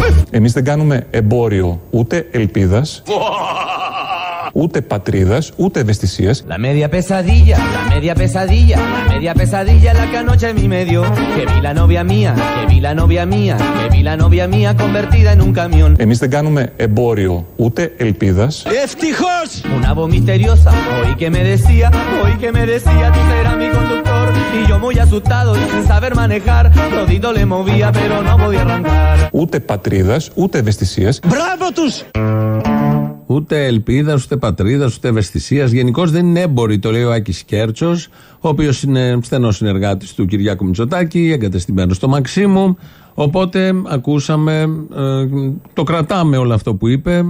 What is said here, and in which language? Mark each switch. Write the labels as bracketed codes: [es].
[el] Εμείς δεν κάνουμε εμπόριο ούτε ελπίδας, ούτε πατρίδας, ούτε ευαισθησίας. [es] La media pesadilla, la media pesadilla, la media pesadilla la que anoche a mí me dio. Que vi la novia mía, que vi la novia mía, que vi la novia mía convertida en un camión. [el] Εμείς δεν κάνουμε εμπόριο ούτε ελπίδας. Ευτυχώς. [es] Una voz misteriosa, oí que me decía, tú serás mi conductor. Y yo muy asustado y sin saber manejar, rodito le movía pero no podía arrancar. [el] Ούτε πατρίδας, ούτε ευαισθησίας. Μπράβο τους. Ούτε ελπίδα, ούτε πατρίδα, ούτε ευαισθησία. Γενικώ δεν είναι έμποροι, το λέει ο Άκης Κέρτσος, ο οποίο είναι στενό συνεργάτη του Κυριάκου Μητσοτάκη, εγκατεστημένο στο Μαξίμου. Οπότε ακούσαμε, το κρατάμε όλο αυτό που είπε.